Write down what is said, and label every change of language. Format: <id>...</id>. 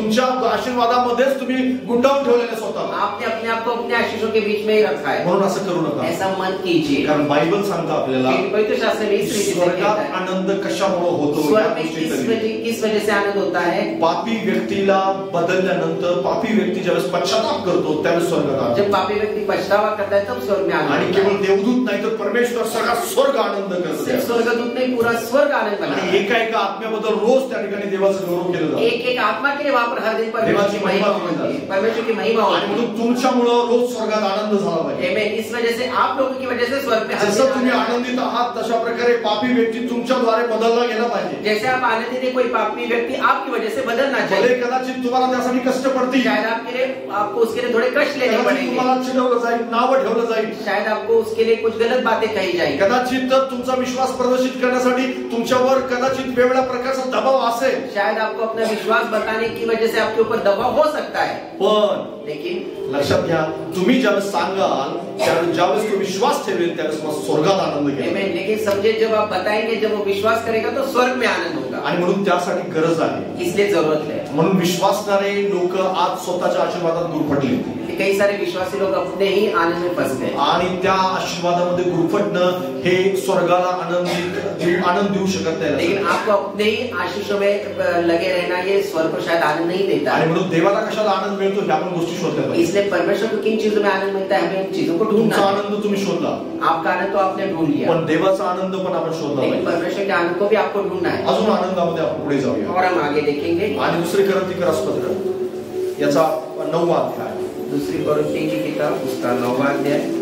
<mr>तुमच्या आशीर्वादामध्येच तुम्ही गुंडाळून ठेवलेले स्वतः.</mr> <hi>आपने अपने आप को अपने आशीषों के बीच में ही रखा है.</hi> <mr>म्हणून असं करू नका.</mr> <hi>ऐसा मत कीजिए.</hi> <mr>कारण बायबल सांगतं आपल्याला</mr> <hi>पवित्र शास्त्र में इस रीति से कहता</hi> <mr>स्वर्गात</mr> <hi>है.</hi> <mr>आनंद कशामुळे होतो.</mr> <hi>स्वर्ग में किस वजह से आनंद होता है.</hi> <mr>पापी व्यक्तीला बदलल्यानंतर पापी व्यक्ती ज्यावेळेस पश्चाताप करतो त्यावेळेस स्वर्गात.</mr> <hi>जब पापी व्यक्ति पछतावा करता है तब स्वर्ग में आनंद.</hi> <mr>आणि केवळ देवदूत नाही तर परमेश्वर सगळा स्वर्ग आनंद करतो.</mr> <hi>सिर्फ स्वर्ग स्वर्गदूत नहीं, पूरा स्वर्ग आनंद</hi> <mr>आणि</mr> <hi>मना।</hi> <mr>एका एका आत्म्याबद्दल रोज त्या ठिकाणी देवाचं गौरव केलं जातं.</mr> <hi>एक एक आत्मा के लिए वहाँ पर हर दिन परमेश्वर की महिमा होती है, परमेश्वर की महिमा</hi> <mr>आणि</mr> <hi>होती है।</hi> <mr>म्हणून तुमच्यामुळं रोज स्वर्गात आनंद झाला पाहिजे. आमेन।</mr> <hi>इस वजह से आप लोगों की वजह से स्वर्ग में हर</hi> <mr>जसं</mr> <hi>दिन</hi> <mr>तुम्ही</mr> <hi>आनंद है।</hi> <mr>आनंदित आहात तशा प्रकारे पापी व्यक्ती तुमच्याद्वारे बदलला गेला पाहिजे.</mr> <hi>जैसे आप आनंदित है, कोई पापी व्यक्ति आपकी वजह से बदलना भले चाहिए।</hi> <mr>कदाचित तुम्हाला त्यासाठी कष्ट पडतील,</mr> <hi>शायद आपके लिए आपको उसके लिए थोड़े कष्ट लेने</hi> <mr>कदाचित</mr> <hi>पड़ेंगे,</hi> <mr>तुम्हाला चिडवलं जाईल, नावं ठेवलं जाईल,</mr> <hi>शायद आपको उसके लिए कुछ गलत बातें कही जाएंगी,</hi> <mr>कदाचित तुमचा विश्वास प्रदर्शित करण्यासाठी तुमच्यावर कदाचित वेगवेगळ्या प्रकारचा दबाव असेल.</mr> <hi>शायद आपको अपना विश्वास बताने की वजह से आपके ऊपर दबाव हो सकता है।</hi> <mr>पण</mr> <hi>लेकिन</hi> <mr>लक्षात घ्या, तुम्ही ज्यावेळेस सांगाल त्यावेळेस ज्यावेळेस तो विश्वास ठेवेल त्यावेळेस मला स्वर्गात आनंद घ्या. आमेन।</mr> <hi>लेकिन समझे, जब आप बताएंगे, जब वो विश्वास करेगा तो स्वर्ग में आनंद होगा।</hi> <mr>आणि म्हणून त्यासाठी गरज आहे.</mr> <hi>इसलिए जरूरत है।</hi> <mr>म्हणून विश्वासणारे लोक आज स्वतःच्या आशीर्वादात गुरफटले</mr> <hi>कई सारे विश्वासी लोग अपने ही आनंद में फंस गए,</hi> <mr>आणि त्या आशीर्वादामध्ये गुरफटणं हे स्वर्गाला आनंद देऊ शकत नाही.</mr> <hi>लेकिन आपको अपने ही आशीषों में लगे रहना ये स्वर्ग को शायद आनंद नहीं देता</hi> <mr>आणि</mr> <hi>है।</hi> <mr>म्हणून देवाला कशाला आनंद मिळतो ह्या पण गोष्टी शोधल्या पाहिजे.</mr> <hi>इसलिए परमेश्वर को किन चीजों में आनंद मिलता है, हमें उन चीजों को ढूंढना</hi> <mr>तुमचा</mr> <hi>है।</hi> <mr>आनंद तुम्ही शोधला,</mr> <hi>आपका आनंद तो आपने ढूंढ लिया,</hi> <mr>पण देवाचा आनंद पण आपण शोधला</mr> <hi>लेकिन</hi> <mr>पाहिजे.</mr> <hi>परमेश्वर के आनंद को भी आपको ढूंढना है।</hi> <mr>अजून आनंदामध्ये आपण पुढे जाऊया</mr> <hi>और हम आगे देखेंगे।</hi> <mr>आणि दुसरी करंथीकरासपत्र याचा 9वा अध्याय.</mr> <hi>दूसरी कोरिन्थी की किताब उसका 9वां अध्याय।</hi>